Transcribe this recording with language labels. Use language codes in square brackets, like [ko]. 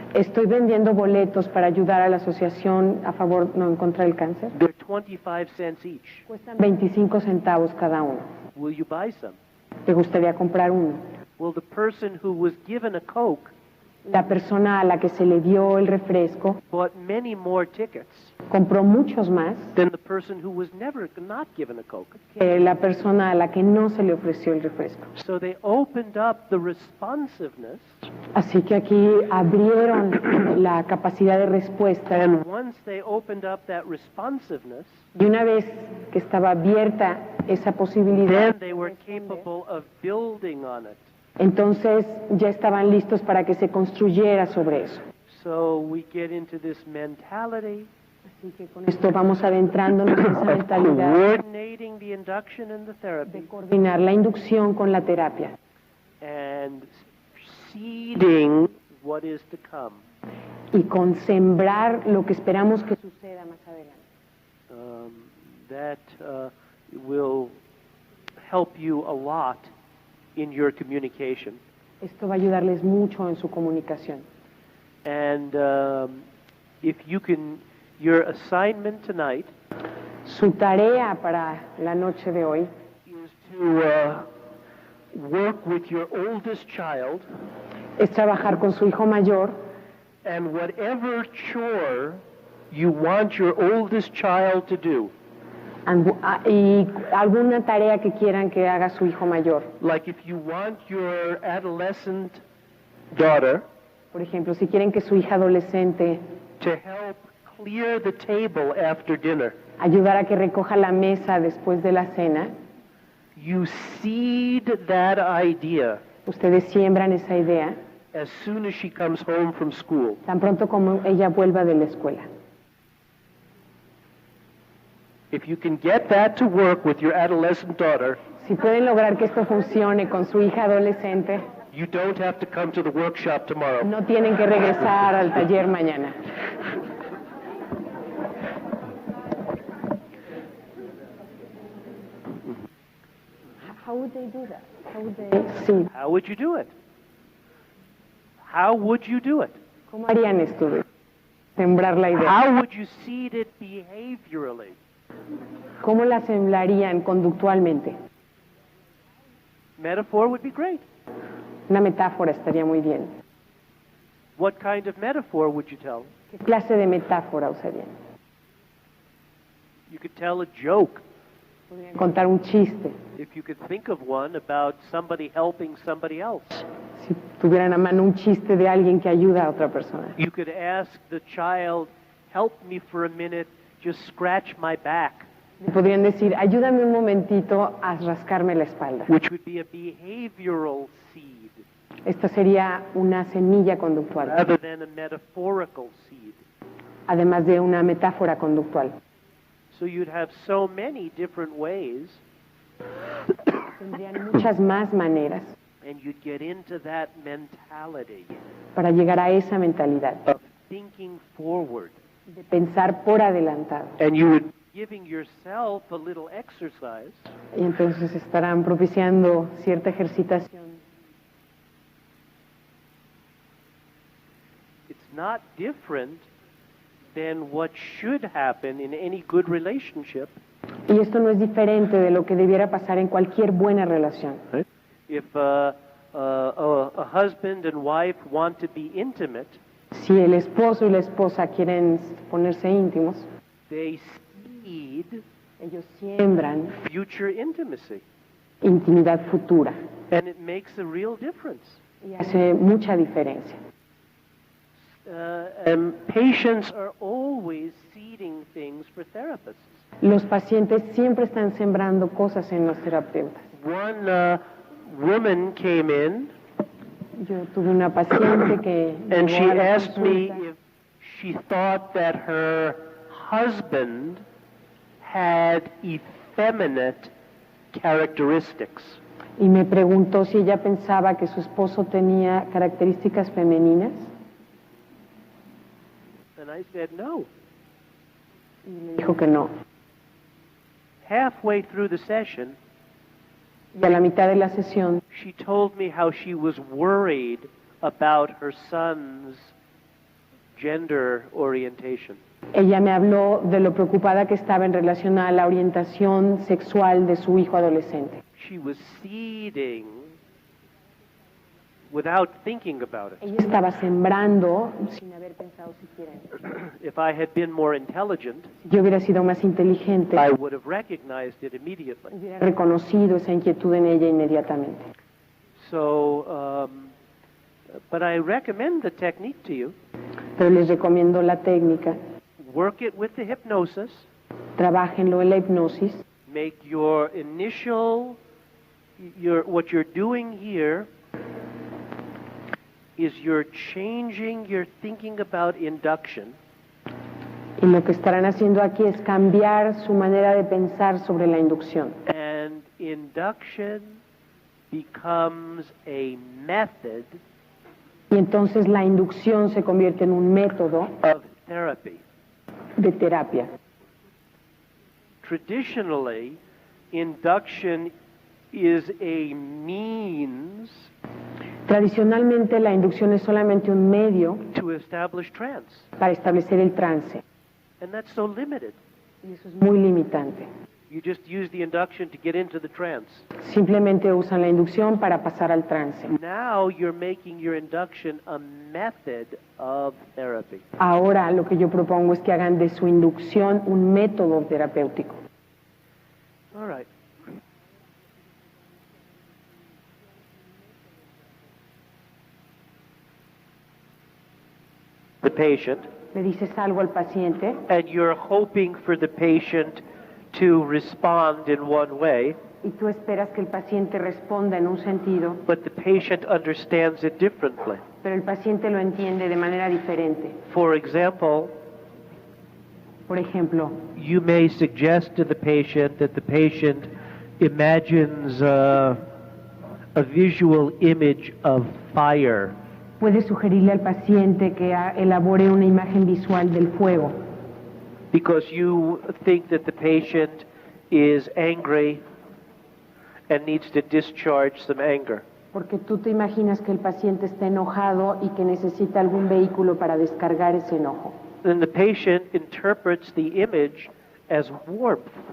[es] estoy vendiendo boletos para ayudar a la asociación a favor, no, en contra del cáncer. [en] They're 25 cents each. [es] Cuestan 25 centavos cada uno. [en] Will you buy some? [es] ¿Te gustaría comprar uno? [en] Well, the person who was given a Coke [es] La persona a la que se le dio el refresco [en] bought many more tickets [es] compró muchos más [en] than the person who was never not given a Coke. [es] que la persona a la que no se le ofreció el refresco. [en] So they opened up the responsiveness, [es] Así que aquí abrieron la capacidad de respuesta [en] and once they opened up that responsiveness, [es] y una vez que estaba abierta esa posibilidad, [en] then they were capable of building on it. [es] entonces ya estaban listos para que se construyera sobre eso. [en] So we get into this mentality [es] Así que con esto vamos adentrándonos en esa [en] of [es] mentalidad [en] coordinating the induction and the [es] de [en] therapy [es] coordinar la inducción con la terapia [en] and seeding what is to come. [es] y con sembrar lo que esperamos que suceda más adelante. [en] That will help you a lot in your communication. [es] Esto va a ayudarles mucho en su comunicación. [en] And if you can, your assignment tonight [es] Su tarea para la noche de hoy [en] is to work with your oldest child, [es] es trabajar con su hijo mayor [en] and whatever chore you want your oldest child to do, [es] y alguna tarea que quieran que haga su hijo mayor. [en] like if you want your adolescent daughter [es] Por ejemplo, si quieren que su hija adolescente [en] to help clear the table after dinner, [es] ayudar a que recoja la mesa después de la cena, [en] you seed that idea [es] ustedes siembran esa idea [en] as soon as she comes home from school. [es] tan pronto como ella vuelva de la escuela. [en] If you can get that to work with your adolescent daughter, [es] Si pueden lograr que esto funcione con su hija adolescente, [en] you don't have to come to the workshop tomorrow. [es] no tienen que regresar al taller mañana. [en] How would they do that? How would they... Sí. How would you do it? How would you do it? [es] ¿Cómo harían esto? Sembrar la idea. [en] How would you seed it behaviorally? [es] ¿Cómo la sembrarían conductualmente? [en] Metaphor would be great. [es] Una metáfora estaría muy bien. [en] What kind of metaphor would you tell? [es] ¿Qué clase de metáfora usarían? [en] You could tell a joke. [es] Podrían contar un chiste. [en] If you could think of one about somebody helping somebody else. [es] Si tuvieran a mano un chiste de alguien que ayuda a otra persona. [en] You could ask the child, help me for a minute, just scratch my back. [es] Podrían decir, ayúdame un momentito a rascarme la espalda. [en] Which would be a behavioral seed. [es] Esta sería una semilla conductual. [en] Rather than a metaphorical seed. [es] Además de una metáfora conductual. [en] So you'd have so many different ways. [es] Tendrían muchas más maneras. [en] And you'd get into that mentality. [es] Para llegar a esa mentalidad. [en] Of thinking forward. [es] De pensar por adelantado. [en] And you would giving yourself a little exercise. [es] Y entonces estarán propiciando cierta ejercitación. [en] It's not different than what should happen in any good relationship. [es] Y esto no es diferente de lo que debiera pasar en cualquier buena relación. [en] Right? If a husband and wife want to be intimate, [es] si el esposo y la esposa quieren ponerse íntimos, [en] they seed [es] ellos siembran [en] future intimacy. [es] Intimidad futura. [en] And it makes a real difference. [es] Y hace mucha diferencia. [en] And patients are always seeding things for therapists. [es] Los pacientes siempre están sembrando cosas en los terapeutas. [en] One woman came in. [es] Yo tuve una paciente que [en] and she asked me if she thought that her husband had effeminate characteristics. [es] Y me preguntó si ella pensaba que su esposo tenía características femeninas. [en] And I said no. [es] Y me dijo que no. [en] Halfway through the session, [es] y a la mitad de la sesión, [en] she told me how she was worried about her son's gender orientation. [es] Ella me habló de lo preocupada que estaba en relación a la orientación sexual de su hijo adolescente. [en] She was seeding without thinking about it. [es] Ella estaba sembrando sin haber pensado siquiera. [en] If I had been more intelligent, [es] si yo hubiera sido más inteligente, [en] I would have recognized it immediately. [es] Hubiera reconocido esa inquietud en ella inmediatamente. [en] So, but I recommend the technique to you. [es] Pero les recomiendo la técnica. [en] Work it with the hypnosis. [es] Trabájenlo en la hipnosis. [en] Make your initial, what you're doing here is you're changing your thinking about induction. [es] Y lo que estarán haciendo aquí es cambiar su manera de pensar sobre la inducción. [en] And induction becomes a method. [es] Y entonces la inducción se convierte en un método [en] of therapy. [es] De terapia. [en] Traditionally, induction is a means. [es] Tradicionalmente la inducción es solamente un medio [en] to establish trance. [es] Para establecer el trance. [en] And that's so limited. [es] Y eso es muy limitante. [en] You just use the induction to get into the trance. [es] Simplemente usan la inducción para pasar al trance. [en] Now you're making your induction a method of therapy. [es] Ahora lo que yo propongo es que hagan de su inducción un método terapéutico. [en] All right. The patient. [es] Le dices algo al paciente. [en] And you're hoping for the patient to respond in one way. [es] Y tú esperas que el paciente responda en un sentido. [en] But the patient understands it differently. [es] Pero el paciente lo entiende de manera diferente. [en] For example, [es] por ejemplo, [en] you may suggest to the patient that the patient imagines a visual image of fire. [es] Puede sugerirle al paciente que elabore una imagen visual del fuego. [en] Because you think that the patient is angry and needs to discharge some anger. [es] Porque tú te imaginas que el paciente está enojado y que necesita algún vehículo para descargar ese enojo. [en] Then the patient interprets the image as warmth.